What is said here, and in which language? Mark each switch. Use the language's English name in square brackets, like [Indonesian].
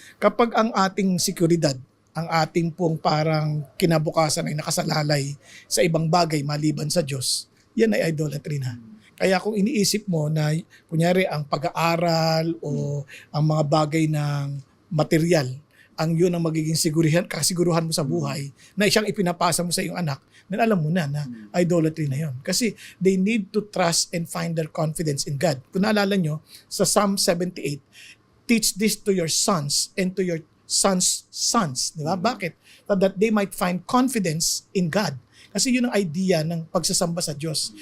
[Filipino] Kapag ang ating seguridad, ang ating pong parang kinabukasan ay nakasalalay sa ibang bagay maliban sa Diyos, yan ay idolatry na. Kaya kung iniisip mo na, kunyari, ang pag-aaral o ang mga bagay ng material, ang yun ang magiging kasiguruhan mo sa buhay, na siyang ipinapasa mo sa iyong anak, then alam mo na idolatry na yun. [English] Kasi they need to trust and find their confidence in God. [Filipino] Kung naalala nyo, sa Psalm 78, [English] teach this to your sons and to your sons' sons. [Filipino] Di ba? Bakit? [English] So that they might find confidence in God. [Filipino] Kasi yun ang idea ng pagsasamba sa Diyos.